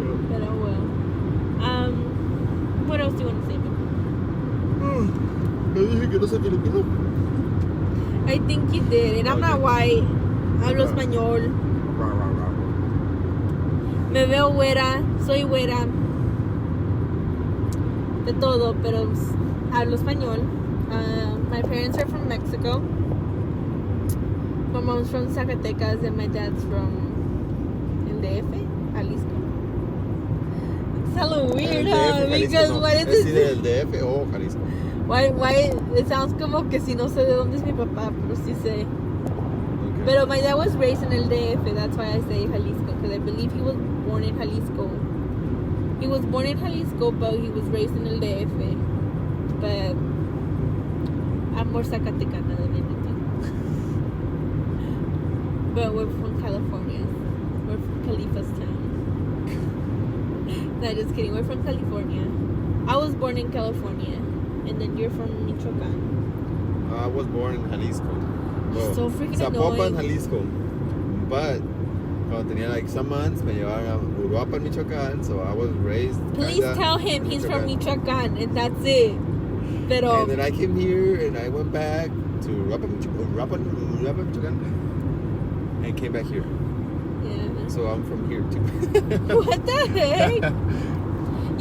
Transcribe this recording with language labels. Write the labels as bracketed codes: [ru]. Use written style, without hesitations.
[es] Pero [en] well, what else do you want to say? [es] ¿Me dije que no sé filipino? [en] I think you did, and I'm not white. [es] Hablo español. Me veo güera, soy güera. De todo, pero hablo español. [en] My parents are from Mexico. My mom's from Zacatecas and my dad's from el DF, Jalisco. It's hella weird, huh? Because no. what is it? [es] del DF o Jalisco? [en] Why it sounds [es] como que si no sé de dónde es mi papá, pero sí sé. [en] Okay. But my dad was raised in el DF, that's why I say Jalisco, because I believe he was born in Jalisco. He was born in Jalisco, but he was raised in el DF. But I'm more Zacatecana than anything. But we're from California. We're from Khalifa's town. No, just kidding. We're from California. I was born in California. And then you're from Michoacan. I was born in Jalisco. So freaking Zapopan, annoying. Jalisco. [es] But cuando tenía [en] like some months, [es] me llevaban a Uruapan, Michoacán. [en] So I was raised. Please tell him he's from Michoacan, and that's it. [es] Pero [en] And then I came here and I went back to Uruapan, Michoacán. And came back here. yeah. So I'm from here too. What the heck?